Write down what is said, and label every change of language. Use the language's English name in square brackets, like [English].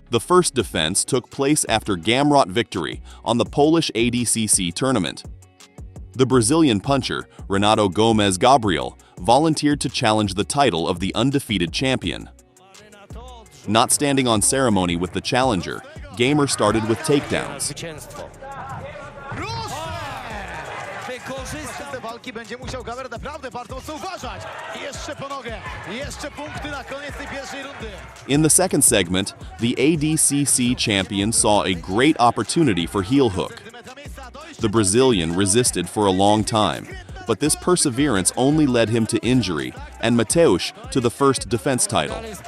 [English] The first defense took place after Gamrot victory on the Polish ADCC tournament. The Brazilian puncher, Renato Gomes Gabriel, volunteered to challenge the title of the undefeated champion. Not standing on ceremony with the challenger, Gamer started with takedowns. [Polish] Te walki będzie musiał Gamrot naprawdę bardzo mocno uważać. I jeszcze po nogę. I jeszcze punkty na koniec tej pierwszej rundy. [English] In the second segment, the ADCC champion saw a great opportunity for heel hook. The Brazilian resisted for a long time, but this perseverance only led him to injury and Mateusz to the first defense title.